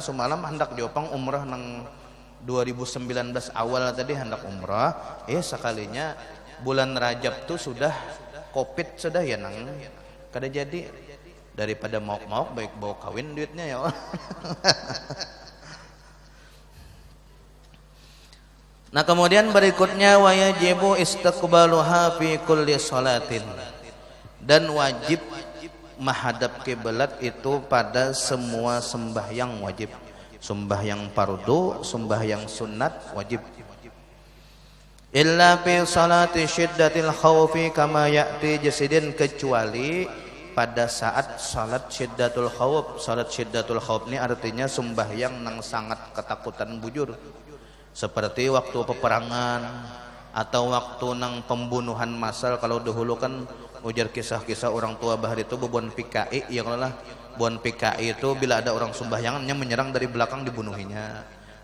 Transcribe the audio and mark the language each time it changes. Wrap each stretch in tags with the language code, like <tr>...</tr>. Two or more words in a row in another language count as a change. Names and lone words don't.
<bjn>Semalam hendak diopang umrah nang 2019 awal tadi hendak umrah, sekalinya bulan Rajab tuh sudah Covid sudah ya nang kada jadi. Daripada mau baik bawa kawin duitnya ya. Nah kemudian berikutnya</bjn> <ar>wajibu istiqbaluha fi kulli salatin,</ar> <bjn>dan wajib menghadap kiblat itu pada semua sembahyang wajib. Sembahyang fardu, sembahyang sunat wajib.</bjn> <ar>Illa fi salati syiddatil khaufi kama ya'ti jasidin,</ar> <id>kecuali pada saat salat</id> <ar>syiddatul khauf.</ar> <bjn>Salat</bjn> <ar>syiddatul khauf</ar> <bjn>ini artinya sembahyang nang sangat ketakutan bujur, seperti waktu peperangan atau waktu nang pembunuhan massal. Kalau dahulu kan ujar kisah-kisah orang tua bahar itu bubuan PKI ya, kalau lah buan PKI itu bila ada orang sembahyangannya menyerang dari belakang dibunuhinya.</bjn>